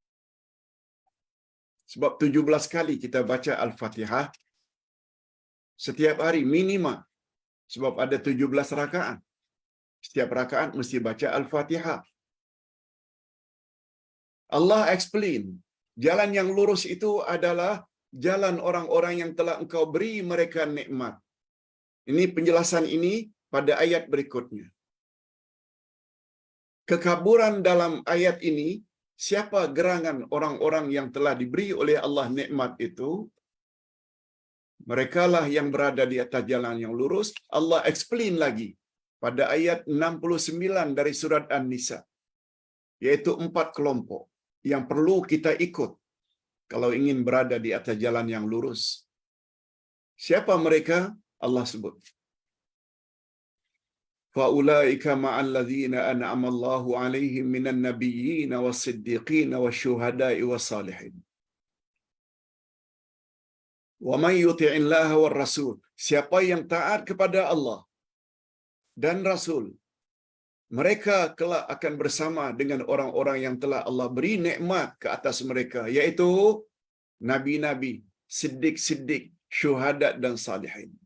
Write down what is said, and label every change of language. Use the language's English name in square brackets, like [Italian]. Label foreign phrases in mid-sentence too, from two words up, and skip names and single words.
[Malay] Sebab 17 kali kita baca Al-Fatihah setiap hari minima. Sebab ada 17 rakaat. Setiap rakaat mesti baca Al-Fatihah. Allah explain, jalan yang lurus itu adalah jalan orang-orang yang telah Engkau beri mereka nikmat. Ini penjelasan ini pada ayat berikutnya. Kekaburan dalam ayat ini, siapa gerangan orang-orang yang telah diberi oleh Allah nikmat itu? Merekalah yang berada di atas jalan yang lurus. Allah explain lagi pada ayat 69 dari surat An-Nisa, yaitu 4 kelompok yang perlu kita ikut kalau ingin berada di atas jalan yang lurus. Siapa mereka? Allah sebut, [Arabic] فأولئك مع الذين أنعم الله عليهم من النبيين والصديقين والشهداء والصالحين. ومن يطع الله والرسول, [Malay] siapa yang taat kepada Allah dan Rasul, mereka kelak akan bersama dengan orang-orang yang telah Allah beri nikmat ke atas mereka, yaitu nabi-nabi, siddiq-siddiq, syuhada dan salihin.